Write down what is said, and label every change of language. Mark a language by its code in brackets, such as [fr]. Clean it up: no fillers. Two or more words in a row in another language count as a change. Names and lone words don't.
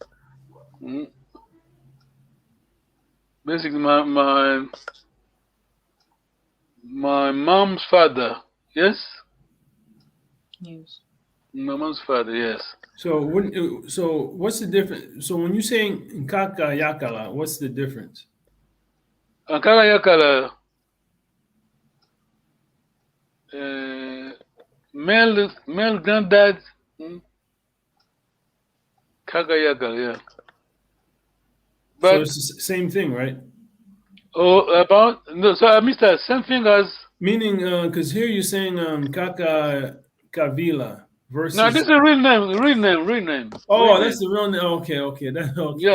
[en] Basically, my mom's father. Yes, Yes. my mom's father. Yes. So what's the difference? So when you're saying [kg] Nkaka Yakala, [en] what's the difference? [kg] Ankara yakala. [en] Uh, male granddad. [kg] Kaka yakala. [en] Yeah. So But it's the same thing, right? about no. So I missed that. Same thing as. Meaning, because here you're saying [kg] Kaka Kavila [en] No, this is versus. a real name. Real name. Oh, that's the real name. Okay, okay, okay.